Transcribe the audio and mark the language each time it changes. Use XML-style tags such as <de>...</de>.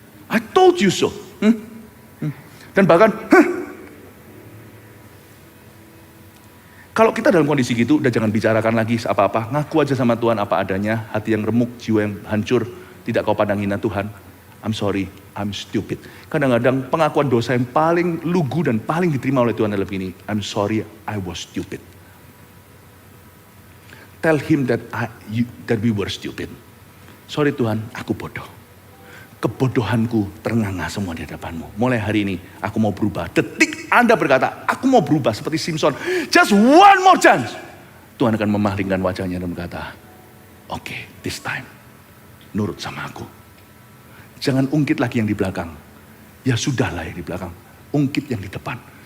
<en>I told you so.</en> <id>Dan bahkan, kalau kita dalam kondisi gitu, udah jangan bicarakan lagi apa-apa. Ngaku aja sama Tuhan apa adanya. Hati yang remuk, jiwa yang hancur. Tidak kau pandang hina Tuhan.</id> <en>I'm sorry, I'm stupid.</en> <id>Kadang-kadang pengakuan dosa yang paling lugu dan paling diterima oleh Tuhan adalah begini.</id> <en>I'm sorry, I was stupid. Tell him that we were stupid.</en> <id>Sorry Tuhan, aku bodoh. Kebodohanku ternganga semua di hadapanmu. Mulai hari ini aku mau berubah. Detik Anda berkata, aku mau berubah seperti Simpson.</id> <en>Just one more chance.</en> <id>Tuhan akan memalingkan wajahnya dan berkata,</id> <en>okay, this time.</en> <id>Nurut sama aku. Jangan ungkit lagi yang di belakang. Ya sudahlah yang di belakang. Ungkit yang di depan.</id>